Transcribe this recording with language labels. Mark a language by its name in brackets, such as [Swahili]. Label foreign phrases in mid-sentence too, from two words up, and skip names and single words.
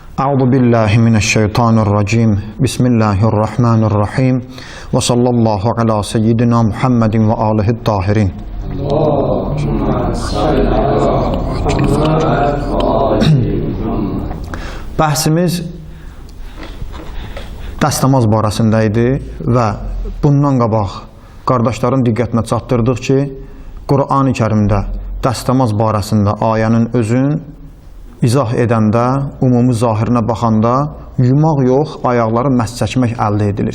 [Arabic] أعوذ بالله من الشيطان الرجيم. بسم الله الرحمن الرحيم. وصلى الله على سيدنا محمد وآله الطاهرين. [Azerbaijani] Bəhsimiz dəstəmaz barəsində idi və bundan qabaq qardaşların diqqətinə çatdırdıq ki, Qur'an-ı Kərimdə dəstəmaz barəsində ayənin özün izah edəndə, ümumi zahirinə baxanda yumaq yox, ayaqları məhz çəkmək əldə edilir.